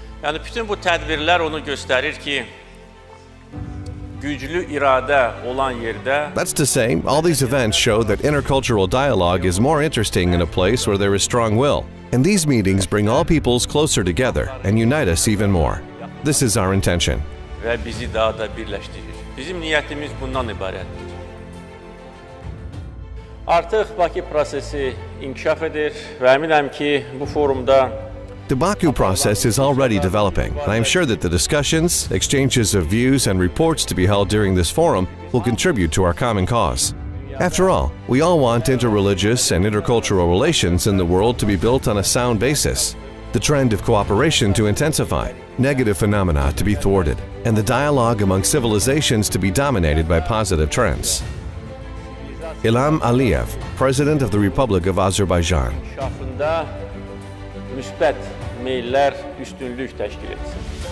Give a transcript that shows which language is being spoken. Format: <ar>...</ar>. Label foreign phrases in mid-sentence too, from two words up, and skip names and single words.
<az>Yəni bütün bu tədbirlər onu göstərir ki, güclü iradə olan yerdə.</az> <en>That's to say, all these events show that intercultural dialogue is more interesting in a place where there is strong will. And these meetings bring all peoples closer together and unite us even more. This is our intention.</en> <az>Və bizi daha da birləşdirir. Bizim niyyətimiz bundan ibarətdir. Artıq Bakı prosesi inkişaf edir və əminəm ki, bu forumda</az> <en>the Baku process is already developing, and I am sure that the discussions, exchanges of views, and reports to be held during this forum will contribute to our common cause. After all, we all want interreligious and intercultural relations in the world to be built on a sound basis, the trend of cooperation to intensify, negative phenomena to be thwarted, and the dialogue among civilizations to be dominated by positive trends. İlham Aliyev, President of the Republic of Azerbaijan.</en> <az>Müsbət meyllər üstünlük təşkil etsin.</az>